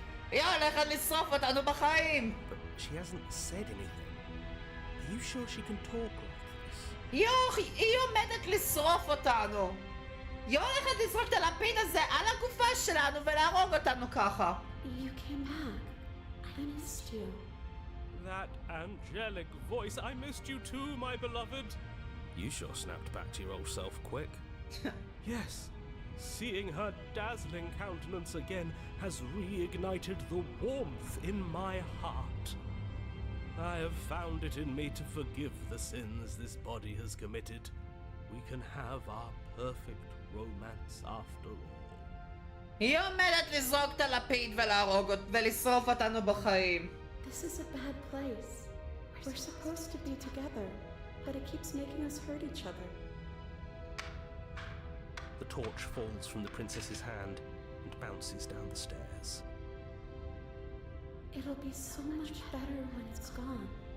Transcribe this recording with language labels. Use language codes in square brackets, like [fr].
[he] היא הולכת לשרוף אותנו בחיים! [en] But she hasn't said anything. Are you sure she can talk like this? [he] היא עומדת לשרוף אותנו! היא הולכת לזרוק את הלפיד הזה על הגופה שלנו ולהרוג אותנו ככה! [en] You came back. I missed you. That angelic voice. I missed you too, my beloved. You sure snapped back to your old self quick. Yes. Seeing her dazzling countenance again has reignited the warmth in my heart. I have found it in me to forgive the sins this body has committed. We can have our perfect romance after all. [he] היא עומדת לזרוק את הלפיד ולשרוף אותנו בחיים. [en] This is a bad place. We're supposed to be together, but it keeps making us hurt each other. The torch falls from the princess's hand and bounces down the stairs. It'll be so much better when it's gone.